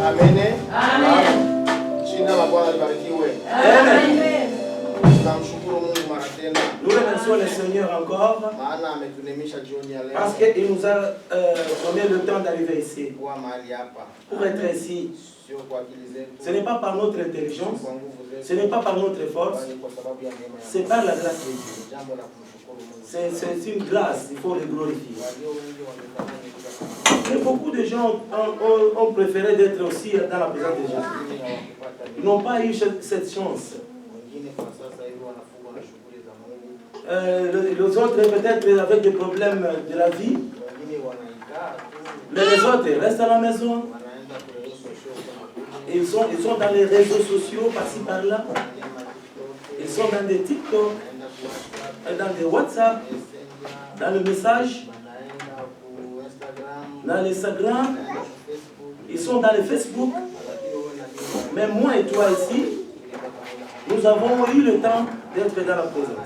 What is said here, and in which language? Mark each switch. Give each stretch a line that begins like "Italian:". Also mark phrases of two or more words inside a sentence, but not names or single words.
Swahili: Amen. Amen. Jina la Bwana libarikiwe. Amen. Tunamshukuru Mungu mara tena.
French: Nous remercions le Seigneur encore
Swahili: Maana ametunemisha jioni ya leo.
French: parce qu'il nous a donné le temps d'arriver ici.
Swahili: Kuwa mahali hapa.
French: Pour être ici,
Swahili: Sio kwa akili zetu.
French: ce n'est pas par notre intelligence,
Swahili: Kwa nguvu zetu.
French: ce n'est pas par notre force,
Swahili: Bali kwa sababu ya neema ya
French: c'est
Swahili: Mungu.
French: par la grâce de Dieu.
Swahili: Jambo la kumshukuru Mungu.
French: C'est une grâce, il faut le glorifier.
Swahili: Walio wengi wametamani kuja kama
French: Mais beaucoup de gens ont préféré d'être aussi dans la présence de Jésus.
Swahili: wengine hawakupata
French: Ils n'ont pas eu cette chance.
Swahili: wengine kwa sasa hivi wanafungwa na shughuli za Mungu.
French: Les autres peut-être avec des problèmes de la vie.
Swahili: Wengine wanaikaa tu.
French: Mais les autres restent à la maison.
Swahili: Wanaenda kwenye social kama
French: Ils sont dans les réseaux sociaux, par-ci par-là. Ils sont dans des TikTok, dans des WhatsApp, dans le message, dans l'Instagram. Ils sont dans le Facebook. Mais moi et toi ici, nous avons eu le temps d'être dans la présence.